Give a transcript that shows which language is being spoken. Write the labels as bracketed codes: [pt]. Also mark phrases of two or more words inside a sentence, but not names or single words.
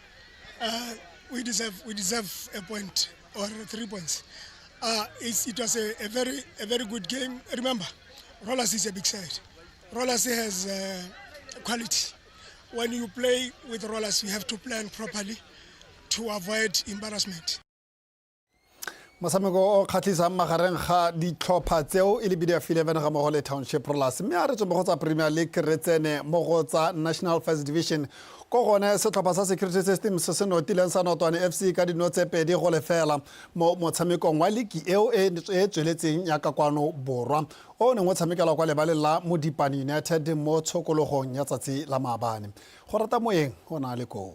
[en] We deserve a point or 3 points. It was a very good game. Remember, Rollers is a big side. Rollers has quality. When you play with Rollers, you have to plan properly to avoid embarrassment. [tn] Motshameko o kgatlisang magareng ga ditlhopha tseo e le BDF 11 ga mo go le Township Rollers mme a re tswe mo go tsa Premier League re tsene mo go tsa National First Division ko gone setlhopha sa Security Systems se notileng sa Notwane FC ka dino tse pedi go lefela mo motshamekong wa league eo e tsweletseng ya ka kwano borwa o ne mo tshamekela kwa lebale la Modipani United mo tshokologong ya tsatsi la maabane go rata moyeng o na le ko